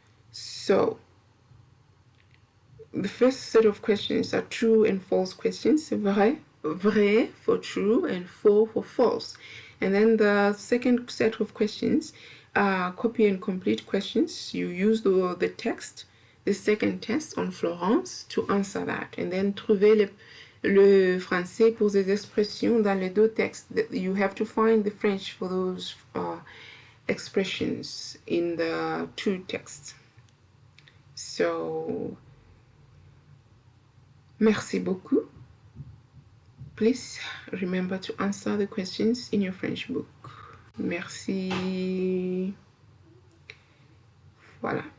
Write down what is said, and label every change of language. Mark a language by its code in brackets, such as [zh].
[en] So the first set of questions are true and false questions. Vrai for true and faux for false. And then the second set of questions are copy and complete questions. You use the text, the second test on Florence to answer that. And then [fr] trouver le français pour ces expressions dans les deux textes. [en] You have to find the French for those expressions in the two texts. [fr] So, merci beaucoup. [en] Please remember to answer the questions in your French book. [fr] Merci. Voilà.